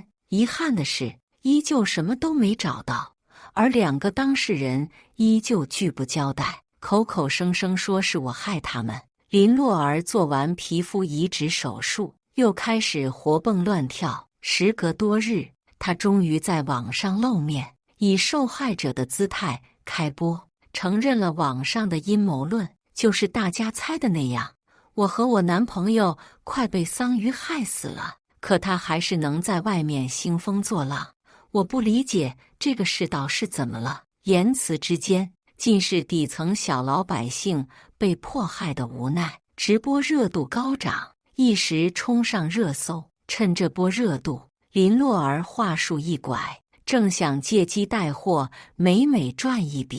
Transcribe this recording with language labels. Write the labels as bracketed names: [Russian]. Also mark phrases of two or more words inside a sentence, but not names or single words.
[Chinese] 遺憾的是，依舊什麼都沒找到，而2個當事人依舊拒不交代，口口聲聲說是我害他們。林洛兒做完皮膚移植手術，又開始活蹦亂跳。時隔多日，他終於在網上露面，以受害者的姿態開播，承認了網上的陰謀論，就是大家猜的那樣。我和我男朋友快被桑榆害死了，可他還是能在外面興風作浪。我不理解這個世道是怎麼了，言辭之間盡是底層小老百姓被迫害的無奈。直播熱度高漲，一時衝上熱搜。趁這波熱度，林洛兒話術一拐，正想借機帶貨，美美賺一筆。